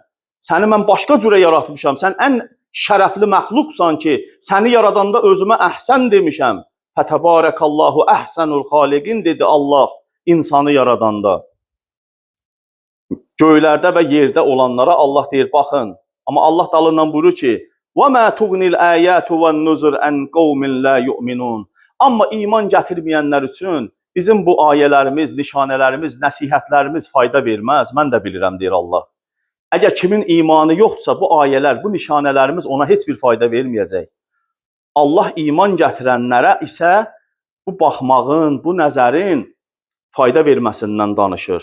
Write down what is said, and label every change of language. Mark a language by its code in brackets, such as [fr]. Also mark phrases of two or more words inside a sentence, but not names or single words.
[az] Səni mən başqa cürə yaratmışam, sən ən şərəfli məxluqsan ki, səni yaradanda özümə əhsən demişəm. [ar] فتبارك الله أحسن الخالقين [az] dedi Allah insanı yaradanda. Göylərdə və yerdə olanlara Allah deyir, baxın. Amma Allah dalından buyurur ki, [ar] وَمَا تُغْنِ الْآيَاتُ وَالنُّذُرْ أَنْ قَوْمٍ لَا يُؤْمِنُونَ. [az] Amma iman gətirməyənlər üçün bizim bu ayələrimiz, nişanələrimiz, nəsihətlərimiz fayda verməz. Mən də bilirəm, deyir Allah. Əgər kimin imanı yoxdursa, bu ayələr, bu nişanələrimiz ona heç bir fayda verməyəcək. Allah iman gətirənlərə isə bu baxmağın, bu nəzərin fayda verməsindən danışır.